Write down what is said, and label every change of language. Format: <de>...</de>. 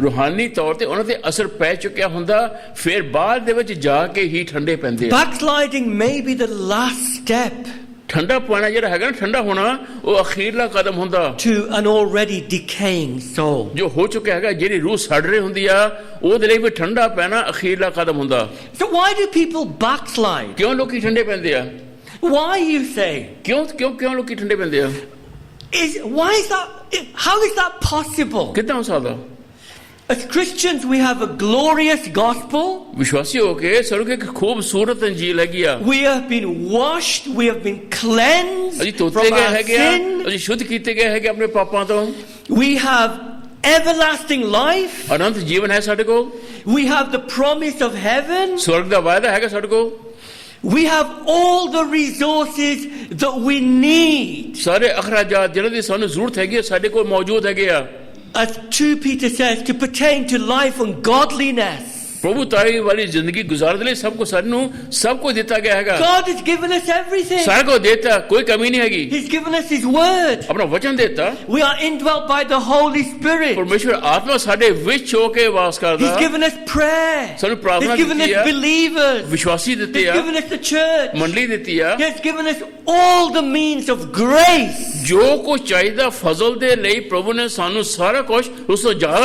<pa>ਰੂਹਾਨੀ ਤੌਰ ਤੇ ਉਹਨਾਂ ਤੇ ਅਸਰ ਪੈ ਚੁੱਕਿਆ ਹੁੰਦਾ, ਫਿਰ ਬਾਅਦ ਦੇ ਵਿੱਚ ਜਾ ਕੇ ਹੀ ਠੰਡੇ ਪੈਂਦੇ ਆ।</pa> <en>Backsliding may be the last step</en> <pa>ਠੰਡਾ ਪਾਣਾ ਜਿਹੜਾ ਹੈਗਾ ਨਾ, ਠੰਡਾ ਹੋਣਾ ਉਹ ਅਖੀਰਲਾ ਕਦਮ ਹੁੰਦਾ</pa> <en>to an already decaying soul.</en> <pa>ਜੋ ਹੋ ਚੁੱਕਿਆ ਹੈਗਾ, ਜਿਹੜੀ ਰੂਹ ਸੜ ਰਹੀ ਹੁੰਦੀ ਆ ਉਹਦੇ ਲਈ ਵੀ ਠੰਡਾ ਪੈਣਾ ਅਖੀਰਲਾ ਕਦਮ ਹੁੰਦਾ।</pa> <en>So why do people backslide?</en> <pa>ਕਿਉਂ ਲੋਕੀ ਠੰਡੇ ਪੈਂਦੇ ਆ?</pa> <en>Why, you say?</en> <pa>ਕਿਉਂ ਲੋਕੀ ਠੰਡੇ ਪੈਂਦੇ ਆ?</pa> <en>Why is that? How is that possible?</en> <pa>ਕਿੱਦਾਂ ਹੋ ਸਕਦਾ?</pa> <en>As Christians, we have a glorious gospel.</en> <pa>ਵਿਸ਼ਵਾਸੀ ਹੋ ਕੇ ਸਾਨੂੰ ਇੱਕ ਖੂਬਸੂਰਤ ਇੰਜੀਲ ਹੈਗੀ ਆ।</pa> <en>We have been washed. We have been cleansed</en> <pa>ਅਸੀਂ ਧੋਤੇ</pa> <en>from</en> <pa>ਗਏ</pa> <en>our</en> <pa>ਹੈਗੇ ਆ,</pa> <en>sin.</en> <pa>ਅਸੀਂ ਸ਼ੁੱਧ ਕੀਤੇ ਗਏ ਹੈਗੇ ਆਪਣੇ ਪਾਪਾਂ ਤੋਂ।</pa> <en>We have everlasting life.</en> <pa>ਅਨੰਤ ਜੀਵਨ ਹੈ ਸਾਡੇ ਕੋਲ।</pa> <en>We have the promise of heaven.</en> <pa>ਸਵਰਗ ਦਾ ਵਾਅਦਾ ਹੈਗਾ ਸਾਡੇ ਕੋਲ।</pa> <en>We have all the resources that we need.</en> <pa>ਸਾਰੇ ਅਖਰਾਜਾਤ ਜਿਹਨਾਂ ਦੀ ਸਾਨੂੰ ਜ਼ਰੂਰਤ ਹੈਗੀ ਆ ਸਾਡੇ ਕੋਲ ਮੌਜੂਦ ਹੈਗੇ ਆ।</pa> <en>As 2 Peter says, to pertain to life and godliness.</en> <pa>ਪ੍ਰਭੂ ਤਾਈ ਵਾਲੀ ਜ਼ਿੰਦਗੀ ਗੁਜ਼ਾਰਨ ਦੇ ਲਈ ਸਭ ਕੁਝ ਸਾਨੂੰ ਸਭ ਕੁਝ ਦਿੱਤਾ ਗਿਆ ਹੈਗਾ।</pa> <en>God has given us everything.</en> <pa>ਸਾਰਾ ਕੁਝ ਦਿੱਤਾ, ਕੋਈ ਕਮੀ ਨਹੀਂ ਹੈਗੀ।</pa> <en>He's given us His word.</en> <pa>ਆਪਣਾ ਵਚਨ ਦਿੱਤਾ।</pa> <en>We are indwelt by the Holy Spirit.</en> <pa>ਪਰਮੇਸ਼ਵਰ ਆਤਮਾ ਸਾਡੇ ਵਿੱਚ ਹੋ ਕੇ ਵਾਸ ਕਰਦਾ।</pa> <en>He's given us prayer.</en> <pa>ਸਾਨੂੰ ਪ੍ਰਾਰਥਨਾ</pa> <en>He's given</en> <pa>ਦਿੱਤੀ</pa> <en>us</en> <pa>ਆ।</pa> <en>believers.</en> <pa>ਵਿਸ਼ਵਾਸੀ ਦਿੱਤੇ</pa> <en>He's</en> <pa>ਆ।</pa> <en>given us the church.</en> <pa>ਮੰਡਲੀ ਦਿੱਤੀ ਆ।</pa> <en>He has given us all the means of grace.</en> <pa>ਜੋ ਕੁਝ ਚਾਹੀਦਾ ਫਜ਼ਲ ਦੇ ਲਈ ਪ੍ਰਭੂ ਨੇ ਸਾਨੂੰ ਸਾਰਾ ਕੁਝ ਉਸ ਤੋਂ ਜ਼ਿਆਦਾ</pa>